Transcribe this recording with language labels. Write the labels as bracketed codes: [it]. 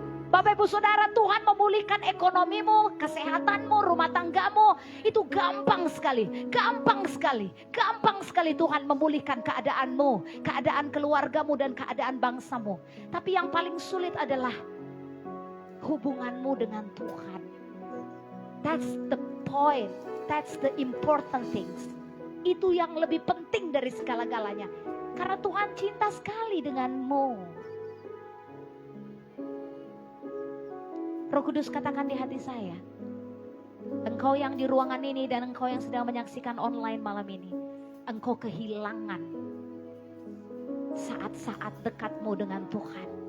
[id] Bapak Ibu Saudara, Tuhan memulihkan ekonomimu, kesehatanmu, rumah tanggamu. Itu gampang sekali, gampang sekali. Gampang sekali Tuhan memulihkan keadaanmu, keadaan keluargamu dan keadaan bangsamu. Tapi yang paling sulit adalah hubunganmu dengan Tuhan. [en] That's the point, that's the important things. [id] Itu yang lebih penting dari segala-galanya. Karena Tuhan cinta sekali denganmu. Roh Kudus katakan di hati saya, engkau yang di ruangan ini dan engkau yang sedang menyaksikan online malam ini, engkau kehilangan saat-saat dekatmu dengan Tuhan.